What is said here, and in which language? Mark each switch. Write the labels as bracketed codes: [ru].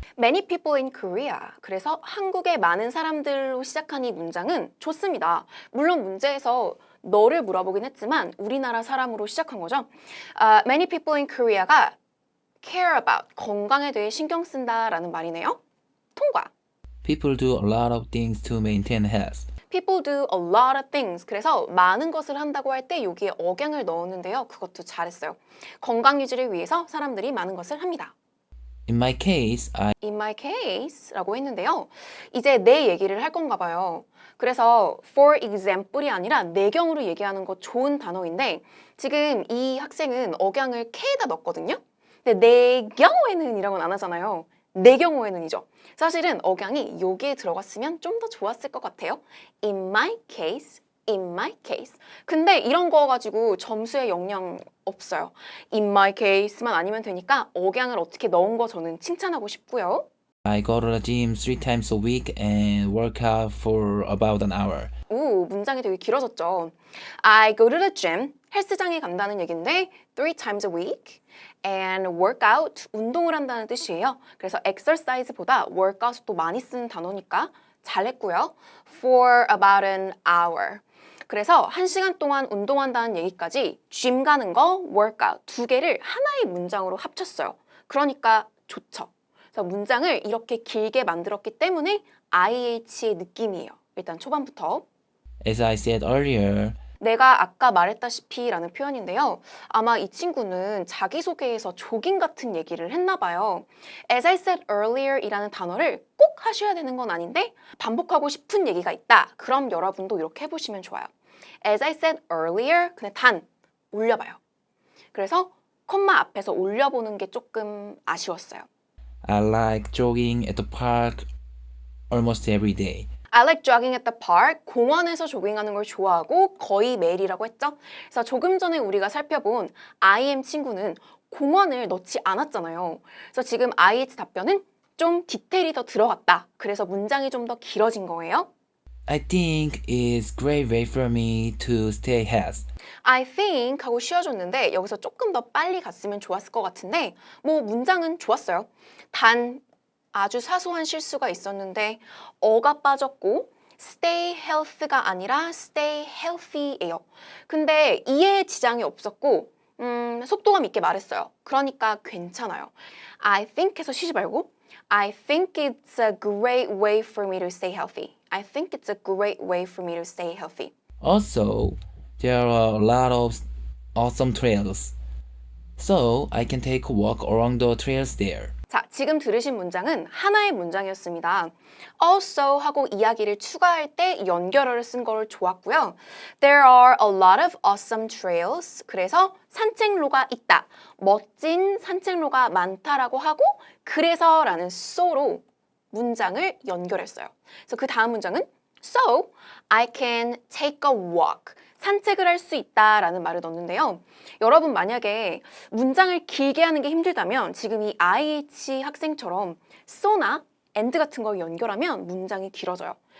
[en] Many people in Korea. [ko] 그래서 한국의 많은 사람들로 시작한 이 문장은 좋습니다. 물론 문제에서 너를 물어보긴 했지만 우리나라 사람으로 시작한 거죠. [en] Many people in Korea [ko] 가 [en] care about, [ko] 건강에 대해 신경 쓴다라는 말이네요. 통과. [en] People do a lot of things to maintain health. People do a lot of things. [ko] 그래서 많은 것을 한다고 할 때 여기에 억양을 넣었는데요. 그것도 잘했어요. 건강 유지를 위해서 사람들이 많은 것을 합니다. [en] In my case, In my case [ko] 라고 했는데요. 이제 내 얘기를 할 건가 봐요. 그래서 [en] for example [ko] 이 아니라 내 경우로 얘기하는 거 좋은 단어인데 지금 이 학생은 억양을 K에다 넣었거든요. 근데 내 경우에는 이라고는 안 하잖아요. 내 경우에는이죠. 사실은 억양이 여기에 들어갔으면 좀 더 좋았을 것 같아요. [en] In my case, in my case. [ko] 근데 이런 거 가지고 점수에 영향 없어요. [en] In my case [ko] 만 아니면 되니까 억양을 어떻게 넣은 거 저는 칭찬하고 싶고요. [en] I go to the gym 3 times a week and work out for about an hour. [ko] 오, 문장이 되게 길어졌죠. [en] I go to the gym, [ko] 헬스장에 간다는 얘기인데 [en] 3 times a week and work out, [ko] 운동을 한다는 뜻이에요. 그래서 exercise보다 workout 또 많이 쓰는 단어니까 잘했고요. [en] For about an hour. [ko] 그래서 1시간 동안 운동한다는 얘기까지 gym 가는 거, workout 두 개를 하나의 문장으로 합쳤어요. 그러니까 좋죠. 그래서 문장을 이렇게 길게 만들었기 때문에 IH의 느낌이에요. 일단 초반부터. [en] As I said earlier, [ko] 내가 아까 말했다시피 라는 표현인데요. 아마 이 친구는 자기소개에서 조깅 같은 얘기를 했나 봐요. [en] As I said earlier [ko] 이라는 단어를 꼭 하셔야 되는 건 아닌데 반복하고 싶은 얘기가 있다. 그럼 여러분도 이렇게 해보시면 좋아요. [en] As I said earlier, [ko] 그냥 단 올려봐요. 그래서 콤마 앞에서 올려보는 게 조금 아쉬웠어요. [en] I like jogging at the park almost every day. I like jogging at the park. [ko] 공원에서 조깅하는 걸 좋아하고 거의 매일이라고 했죠. 그래서 조금 전에 우리가 살펴본 I am 친구는 공원을 넣지 않았잖아요. 그래서 지금 IH 답변은 좀 디테일이 더 들어갔다. 그래서 문장이 좀 더 길어진 거예요. [en] I think it's great way for me to stay healthy. I think [ko] 하고 쉬어줬는데 여기서 조금 더 빨리 갔으면 좋았을 것 같은데 뭐 문장은 좋았어요. 단 아주 사소한 실수가 있었는데 어가 빠졌고 stay health가 아니라 stay healthy예요. 근데 이해에 지장이 없었고 속도감 있게 말했어요. 그러니까 괜찮아요. [en] I think [ko] 해서 쉬지 말고 [en] I think it's a great way for me to stay healthy. I think it's a great way for me to stay healthy. Also, there are a lot of awesome trails. So I can take a walk along the trails there. [ko] 자, 지금 들으신 문장은 하나의 문장이었습니다. Also 하고 이야기를 추가할 때 연결어를 쓴 걸 좋았고요. [en] There are a lot of awesome trails. [ko] 그래서 산책로가 있다. 멋진 산책로가 많다라고 하고 그래서라는 so로 문장을 연결했어요. 그래서 그 다음 문장은 [en] So, I can take a walk. [ko] 산책을 할 수 있다라는 말을 넣는데요. 여러분 만약에 문장을 길게 하는 게 힘들다면 지금 이 IH 학생처럼 so나 and 같은 거 연결하면 문장이 길어져요.